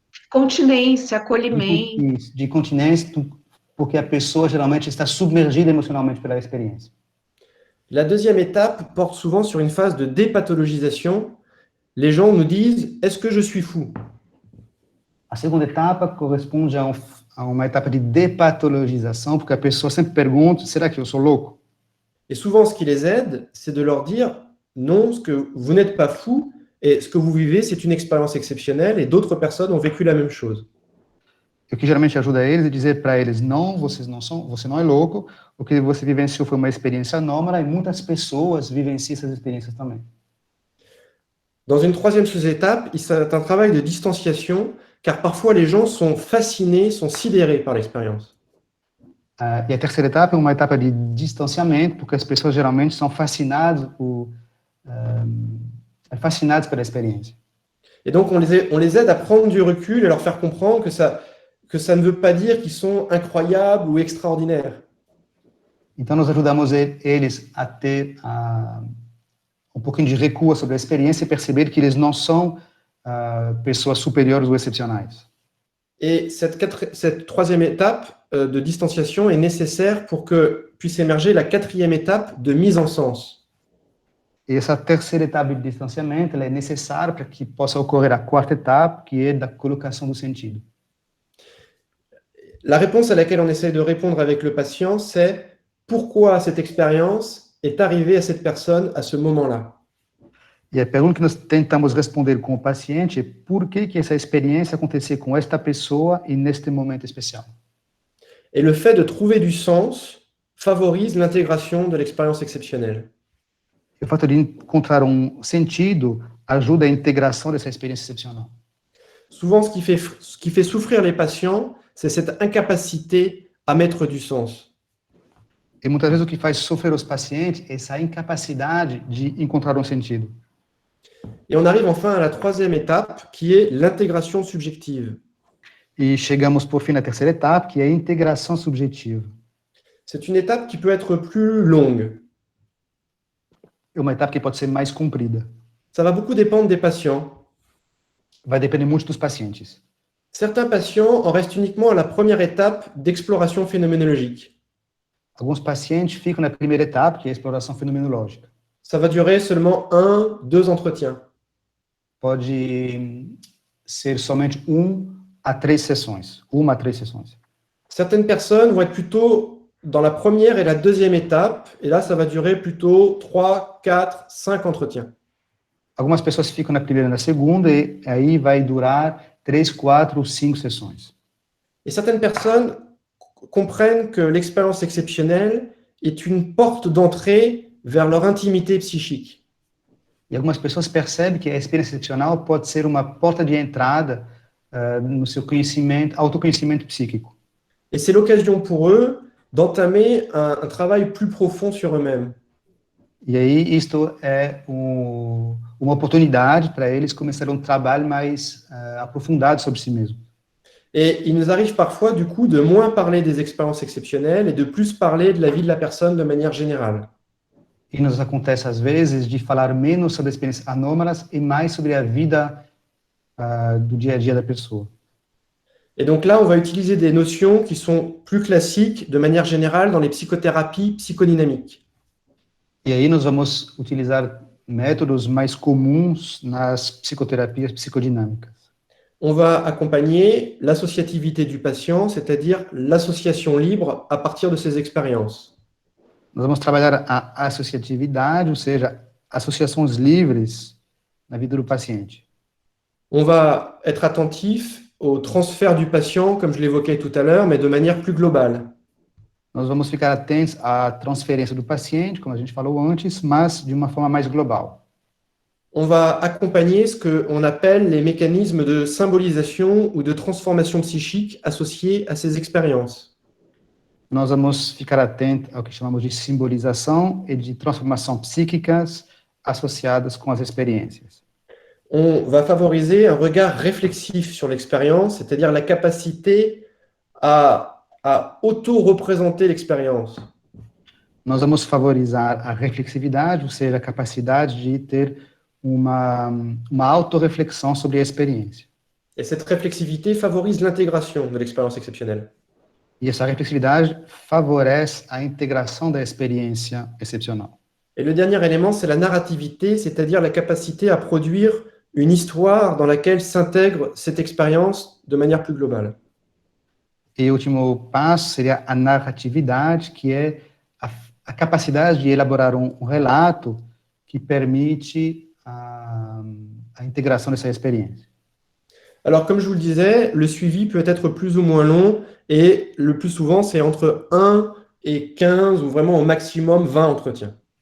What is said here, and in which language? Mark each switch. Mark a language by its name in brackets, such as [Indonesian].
[Portuguese] Continência, acolhimento. de continência, porque a pessoa geralmente está submergida emocionalmente pela experiência. [French] La deuxième étape porte souvent sur une phase de dépathologisation. Les gens nous disent « Est-ce que je suis fou ?» [Portuguese] A segunda etapa corresponde a uma etapa de depatologização, porque a pessoa sempre pergunta, será que eu sou louco? [French] Et souvent, ce qui les aide, c'est de leur dire « Non, ce que vous n'êtes pas fou, et ce que vous vivez, c'est une expérience exceptionnelle, et d'autres personnes ont vécu la même chose. » [Portuguese] O que geralmente ajuda eles é dizer para eles, não, você não é louco, o que você vivenciou foi uma experiência anômala e muitas pessoas vivenciam essas experiências também. [French] Dans une troisième sous-étape, c'est un travail de distanciation, car parfois les gens sont fascinés, sont sidérés par l'expérience. [Portuguese] E a terceira etapa é uma etapa de distanciamento, porque as pessoas geralmente são fascinadas pela experiência. [French] Et donc on les aide à prendre du recul et leur faire comprendre que ça ne veut pas dire qu'ils sont incroyables ou extraordinaires. [Portuguese] Então nós ajudamos eles a ter um pouquinho de recuo sobre a experiência e perceber que eles não são pessoas superiores ou excepcionais. [French] Et cette troisième étape de distanciation est nécessaire pour que puisse émerger la quatrième étape de mise en sens. [Portuguese] E essa terceira etapa de distanciamento ela é necessária para que possa ocorrer a quarta etapa, que é da colocação do sentido. [French] La réponse à laquelle on essaie de répondre avec le patient, c'est pourquoi cette expérience est arrivée à cette personne à ce moment-là. [Portuguese] E a pergunta que nós tentamos responder com o paciente é por que essa experiência aconteceu com esta pessoa e neste momento especial. [French] Et le fait de trouver du sens favorise l'intégration de l'expérience exceptionnelle. [Portuguese] O fato de encontrar um sentido ajuda a integração dessa experiência excepcional. [French] Souvent, ce qui fait souffrir les patients, c'est cette incapacité à mettre du sens. [Portuguese] E muitas vezes o que faz sofrer os pacientes é essa incapacidade de encontrar um sentido. [French] Et on arrive enfin à la troisième étape, qui est l'intégration subjective. [Portuguese] E chegamos, por fim, na terceira etapa, que é a integração subjetiva. [French] C'est une étape qui peut être plus longue. [Portuguese] É uma etapa que pode ser mais comprida. [French] Ça va beaucoup dépendre des patients. [Portuguese] Vai depender muito dos pacientes. [French] Certains patients en restent uniquement à la première étape d'exploration phénoménologique. [Portuguese] Alguns pacientes ficam na primeira etapa, que é a exploração fenomenológica. [French] Ça va durer seulement 1, 2 entretiens. [Portuguese] Pode ser somente 1 a 3 sessões. 1 a 3 sessões. [French] Certaines personnes vont être plutôt dans la première et la deuxième étape, et là, ça va durer plutôt 3, 4, 5 entretiens. [Portuguese] Algumas pessoas ficam na primeira e na segunda, e aí vai durar 3, 4 ou 5 sessões. [French] Et certaines personnes comprennent que l'expérience exceptionnelle est une porte d'entrée vers leur intimité psychique. [Portuguese] E algumas pessoas percebem que a experiência excepcional pode ser uma porta de entrada no seu conhecimento, autoconhecimento psíquico. [French] Et c'est l'occasion pour eux d'entamer un travail plus profond sur eux-mêmes. [Portuguese] E aí isto é uma oportunidade para eles começarem um trabalho mais aprofundado sobre si mesmos. [French] Et il nous arrive parfois, du coup, de moins parler des expériences exceptionnelles et de plus parler de la vie de la personne de manière générale. [Portuguese] E nos acontece, às vezes, de falar menos sobre experiências anômalas e mais sobre a vida do dia a dia da pessoa. [French] Et donc là, on va utiliser des notions qui sont plus classiques de manière générale dans les psychothérapies psychodynamiques. [Portuguese] E aí nós vamos utilizar métodos mais comuns nas psicoterapias psicodinâmicas. [French] On va accompagner l'associativité du patient, c'est-à-dire l'association libre à partir de ses expériences. [Portuguese] Nós vamos trabalhar a associatividade, ou seja, associações livres na vida do paciente. [French] On va être attentif au transfert du patient, comme je l'évoquais tout à l'heure, mais de manière plus globale. [Portuguese] Nós vamos ficar atentos à transferência do paciente, como a gente falou antes, mas de uma forma mais global. [French] On va accompagner ce qu'on appelle les mécanismes de symbolisation ou de transformation psychique associés à ces expériences. [Portuguese] Nós vamos ficar atentos ao que chamamos de simbolização e de transformação psíquicas associadas com as experiências. [French] On va favoriser un regard réflexif sur l'expérience, c'est-à-dire la capacité à auto-représenter l'expérience. [Portuguese] Nós vamos favorizar a reflexividade, ou seja, a capacidade de ter uma autorreflexão sobre a experiência. [French] Et cette réflexivité favorise l'intégration de l'expérience exceptionnelle. [Portuguese] E essa reflexividade favorece a integração da experiência excepcional. [French] Et le dernier élément, c'est la narrativité, c'est-à-dire la capacité à produire une histoire dans laquelle s'intègre cette expérience de manière plus globale. [Portuguese] E o último passo seria a narratividade, que é a capacidade de elaborar um relato que permite a integração dessa experiência. [French] Alors, comme je vous le disais, le suivi peut être plus ou moins long, et le plus souvent, c'est entre 1 et 15, ou vraiment au maximum 20 entretiens.